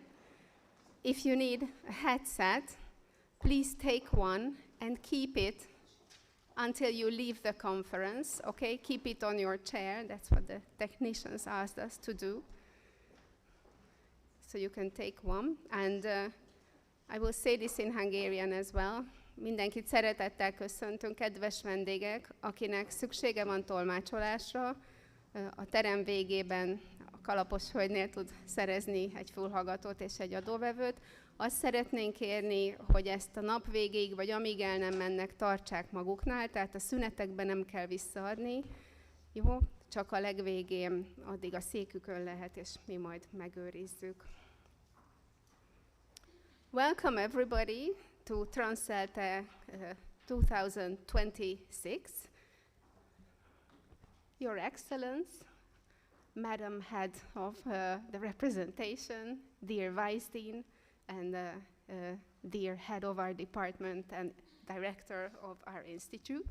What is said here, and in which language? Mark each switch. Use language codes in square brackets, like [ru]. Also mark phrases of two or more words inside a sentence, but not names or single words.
[en] If you need a headset, please take one and keep it until you leave the conference, okay? Keep it on your chair. That's what the technicians asked us to do. So you can take one. And I will say this in Hungarian as well. [hu] Mindenkit szeretettel köszöntünk, kedves vendégek, akinek szüksége van tolmácsolásra. A terem végében a kalapos hölgynél tud szerezni egy fülhallgatót és egy adóvevőt. Azt szeretnénk kérni, hogy ezt a nap végéig, vagy amíg el nem mennek, tartsák maguknál, tehát a szünetekben nem kell visszaadni. Jó? Csak a legvégén addig a székükön lehet, és mi majd megőrizzük. [en] Welcome everybody to TransELTE 2026. Your Excellence, Madam Head of the Representation, dear Vice Dean, and dear Head of our department and Director of our Institute.